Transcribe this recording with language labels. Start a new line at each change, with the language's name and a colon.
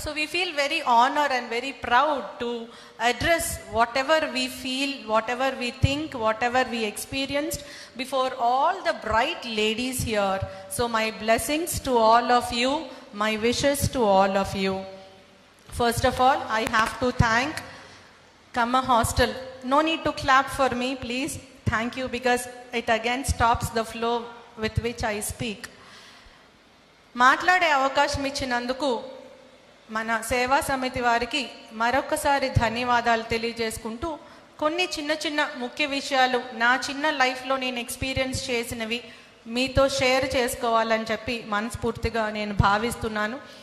English: So we feel very honour and very proud to address whatever we feel, whatever we think, whatever we experienced before all the bright ladies here. So my blessings to all of you, my wishes to all of you. First of all, I have to thank Kamma Hostel. No need to clap for me, please. Thank you, because it again stops the flow with which I speak.
Telugu: మాట్లాడే అవకాశం ఇచ్చినందుకు మన సేవా సమితి వారికి మరొకసారి ధన్యవాదాలు తెలియజేసుకుంటూ, కొన్ని చిన్న చిన్న ముఖ్య విషయాలు నా చిన్న లైఫ్లో నేను ఎక్స్పీరియన్స్ చేసినవి మీతో షేర్ చేసుకోవాలని చెప్పి మనస్ఫూర్తిగా నేను భావిస్తున్నాను.